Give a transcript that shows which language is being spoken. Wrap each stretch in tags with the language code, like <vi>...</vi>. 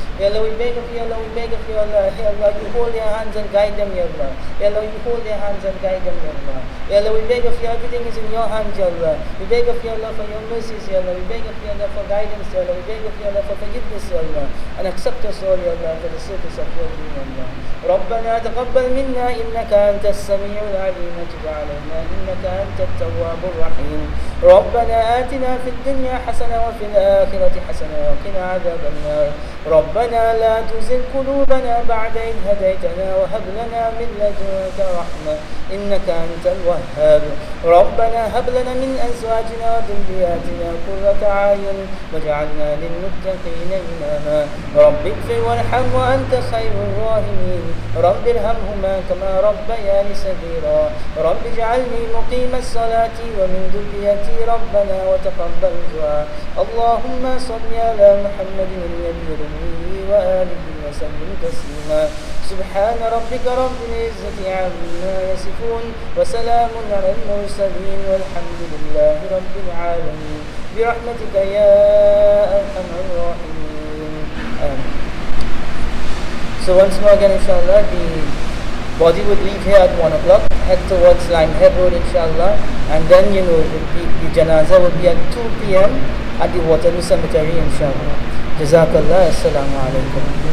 <en>Ya Allah, we beg of you, Allah, we beg of you, Allah. Ya Allah, you hold their hands and guide them, Ya Allah. Ya Allah, you hold their hands and guide them, Ya Allah. Ya Allah, we beg of you, everything is in your hands, Ya Allah. We beg of you, Allah, for your mercies, Ya Allah. We beg of you, Allah, for guidance, Ya Allah. We beg of you, Allah, for forgiveness, Ya Allah. And accept us all, Ya Allah, for the service of your deen, Ya Allah.</en> <ar>ربنا تقبل منا إنك أنت السميع العليم وتب علينا إنك أنت التواب الرحيم ربنا آتنا في الدنيا حسنة وفي الآخرة حسنة وقنا عذاب النار ربنا لا تزغ قلوبنا بعد إذ هديتنا وهب لنا من لدنك رحمة إنك أنت الوهاب ربنا هب لنا من أزواجنا وذرياتنا قرة أعين واجعلنا للمتقين إماما رب اغفر وارحم وأنت خير الراحمين رب ارحمهما كما ربياني صغيرا رب اجعلني مقيم الصلاة ومن ذريتي ربنا وتقبل دعاء اللهم صل على محمد النبي الأمي وآله وسلم تسليما سبحان ربك رب العزة عما يصفون وسلام على المرسلين والحمد لله رب العالمين برحمتك يا أرحم الراحمين آمين.</ar> <en>So once more again, inshallah, the body would leave here at 1 o'clock, head towards Limehead Road, inshallah, and then, the janaza would be at 2 p.m. at the Waterloo Cemetery, inshallah. Jazakallah, assalamu alaikum.</en>